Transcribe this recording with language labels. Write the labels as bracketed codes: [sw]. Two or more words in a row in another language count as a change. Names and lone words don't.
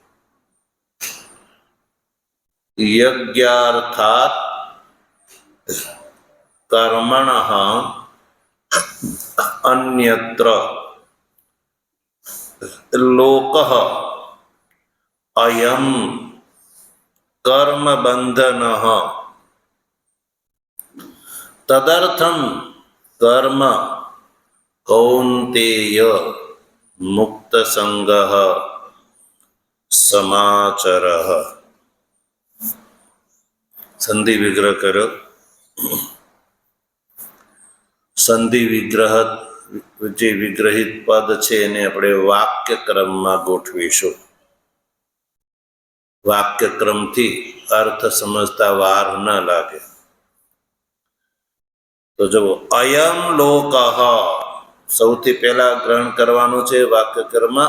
[sa] યજ્ઞાર્થાત કર્મણઃ અન્યત્ર લોકઃ અયં કર્મ બંધનઃ, તદર્થં કર્મ કૌન્તેય મુક્ત સંગઃ समाचरः [hi] संधि विग्रह करो संधि विग्रह [gu] જે વિગ્રહિત પદ છે એને આપણે વાક્ય ક્રમમાં ગોઠવીશું. વાક્ય ક્રમથી અર્થ સમજતા વાર ન લાગે. તો જુઓ, [sa] અયમ લોકઃ [gu] સૌથી પહેલા ગ્રહણ કરવાનું છે વાક્ય ક્રમમાં.